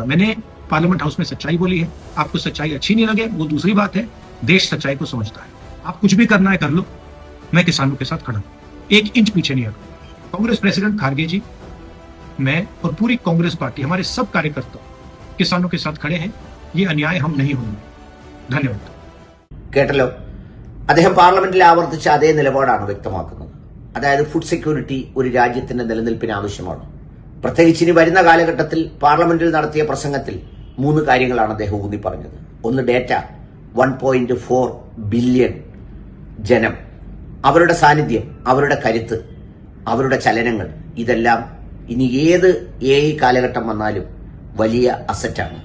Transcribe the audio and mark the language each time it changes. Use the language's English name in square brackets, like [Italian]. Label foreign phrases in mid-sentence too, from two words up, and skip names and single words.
[Hindi] मैंने पार्लियामेंट हाउस में सच्चाई बोली है. आपको सच्चाई अच्छी नहीं लगे वो दूसरी बात है. देश सच्चाई को समझता है. आप कुछ भी करना है कर लो, मैं किसानों के साथ खड़ा हूं, 1 इंच पीछे नहीं हटूं. कांग्रेस प्रेसिडेंट खारगे जी, मैं और पूरी कांग्रेस पार्टी, हमारे सब कार्यकर्ता किसानों के साथ खड़े हैं. ये अन्याय हम नहीं होंगे. धन्यवाद. [Malayalam] കേട്ടല്ലോ, അദ്ദേഹം പാർലമെന്റിൽ ആവർത്തിച്ച അതേ നിലപാടാണ് വ്യക്തമാക്കുന്നത്. അതായത് [English] food security [Malayalam] ഒരു രാജ്യത്തിന്റെ നിലനിൽപ്പിന് ആവശ്യമാണ്. പ്രത്യേകിച്ച് ഇനി വരുന്ന കാലഘട്ടത്തിൽ പാർലമെന്റിൽ നടത്തിയ പ്രസംഗത്തിൽ 3 കാര്യങ്ങളാണ് അദ്ദേഹം ഊന്നി പറഞ്ഞത്. ഒന്ന്, ഡേറ്റ. 1.4 ബില്യൺ ജനം, അവരുടെ സാന്നിധ്യം, അവരുടെ കരുത്ത്, അവരുടെ ചലനങ്ങൾ, ഇതെല്ലാം ഇനി ഏത് AI കാലഘട്ടം വന്നാലും വലിയ അസറ്റാണ്.